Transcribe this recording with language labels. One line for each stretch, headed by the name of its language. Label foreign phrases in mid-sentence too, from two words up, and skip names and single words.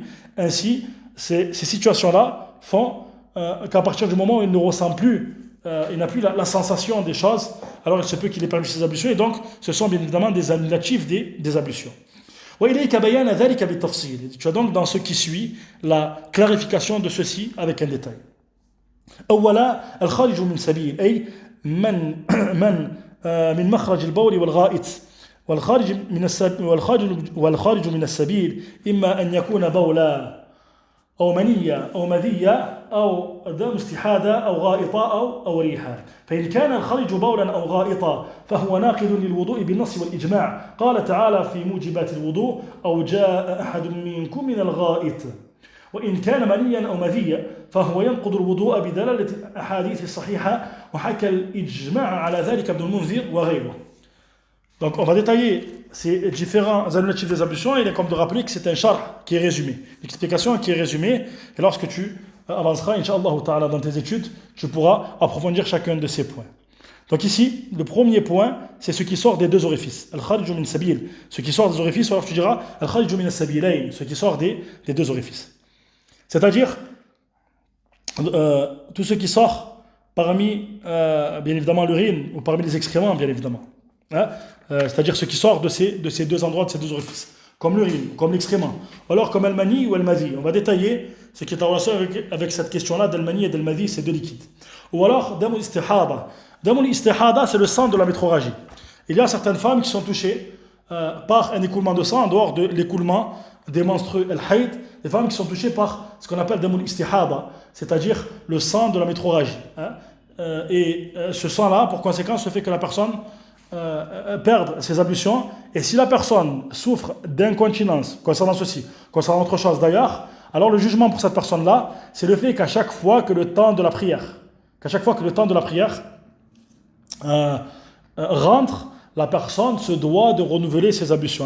French: Ainsi, ces situations-là font qu'à partir du moment où il ne ressent plus, il n'a plus la sensation des choses, alors il se peut qu'il ait perdu ses ablutions, et donc ce sont bien évidemment des annulatifs des ablutions. Tu as donc dans ce qui suit la clarification de ceci avec un détail.
Arabic: أولا الخارج من سبيل أي من مخرج البول والغائط والخارج من السبيل إما أن يكون بولا أو منية أو مذية أو دم استحادة أو غائطة أو ريحة. فإن كان الخارج بولا أو غائطا فهو ناقض للوضوء بالنص والإجماع. قال تعالى في موجبات الوضوء أو جاء أحد منكم من الغائط. وإن كان منيا أو مذيا فهو ينقض الوضوء بدلالة الأحاديث الصحيحة وحكى الإجماع على ذلك ابن المنذر وغيره.
French: Donc on va détailler ces différents annulatifs des ablutions, et il est comme de rappeler que c'est un charh qui est résumé, l'explication qui est résumée, et lorsque tu avanceras,
Arabic: إن شاء الله تعالى,
French: dans tes études, tu pourras approfondir chacun de ces points. Donc ici, le premier point, c'est ce qui sort des deux orifices.
Arabic: الخارج من سبيل,
French: ce qui sort des orifices, ou alors tu diras
Arabic: الخارج من السبيلين,
French: ce qui sort des deux orifices. C'est-à-dire, tout ce qui sort parmi, bien évidemment, l'urine, ou parmi les excréments, bien évidemment. C'est-à-dire ce qui sort de ces deux endroits, de ces deux orifices. comme l'urine, comme l'excrément, ou alors comme al-mani ou al-madhi. On va détailler ce qui est en relation avec cette question-là d'al-mani et d'al-madhi, ces deux liquides. Ou alors
Arabic: دم الاستحاضة. دم الاستحاضة,
French: c'est le sang de la métrorragie. Il y a certaines femmes qui sont touchées par un écoulement de sang en dehors de l'écoulement des menstrues al-hayd, des femmes qui sont touchées par ce qu'on appelle
Arabic: دم الاستحاضة,
French: c'est-à-dire le sang de la métrorragie. Ce sang-là, pour conséquence, se fait que la personne perde ses ablutions, et si la personne souffre d'incontinence concernant ceci, concernant autre chose d'ailleurs, alors le jugement pour cette personne-là, c'est le fait qu'à chaque fois que le temps de la prière rentre, la personne se doit de renouveler ses ablutions.